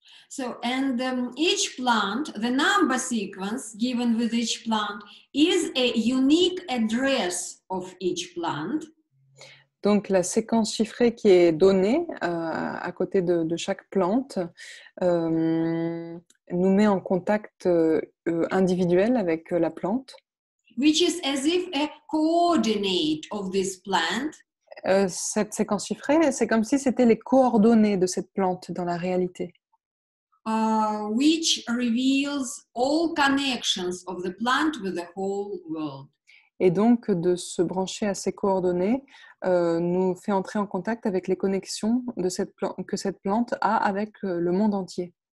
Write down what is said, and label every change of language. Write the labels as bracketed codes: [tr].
[en] So, and each plant, the number sequence given with each plant is a unique address of each plant. [fr] Donc, la séquence chiffrée qui est donnée à côté de chaque plante nous met en contact individuel avec la plante. [en] Which is as if a coordinate of this plant. [fr] Cette séquence chiffrée, c'est comme si c'était les coordonnées de cette plante dans la réalité. [en] Which reveals all connections of the plant with the whole world. [fr] Et donc, de se brancher à ces coordonnées nous fait entrer en contact avec les connexions de que cette plante a avec le monde entier.